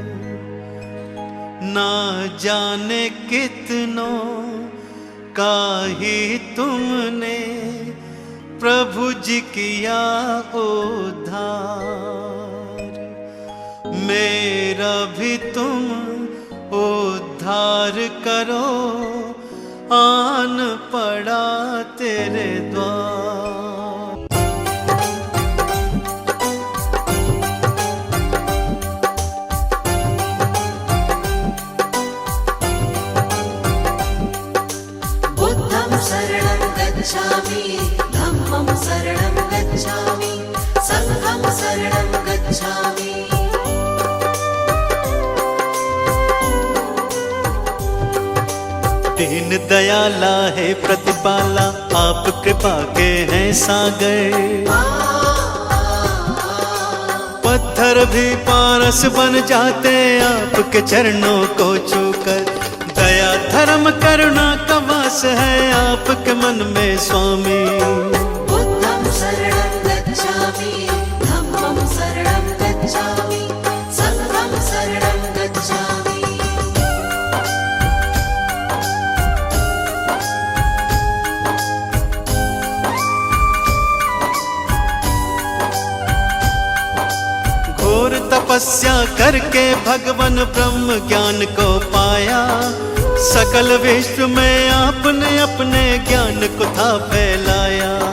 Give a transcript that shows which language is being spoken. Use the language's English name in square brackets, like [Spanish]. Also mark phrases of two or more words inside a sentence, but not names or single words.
[Hindi] ना जान कितनों का ही तुमने प्रभु जी किया उद्धार, मेरा भी तुम उद्धार करो, आन पड़ा तेरे द्वार। [Pali] बुद्धं शरणं गच्छामि, धम्मं शरणं गच्छामि, संघं शरणं गच्छामि। [Hindi] दीन दयाला है प्रतिपाला, आप कृपा के हैं सागर, पत्थर भी पारस बन जाते आपके चरणों को छूकर। दया धर्म करुणा का वास है आपके मन में स्वामी। [Pali] बुद्धं शरणं गच्छामि, धम्मं शरणं गच्छामि, संघं शरणं गच्छामि। [Hindi] घोर तपस्या करके भगवान ब्रह्म ज्ञान को पाया, सकल विश्व में आपने अपने ज्ञान को था फैलाया।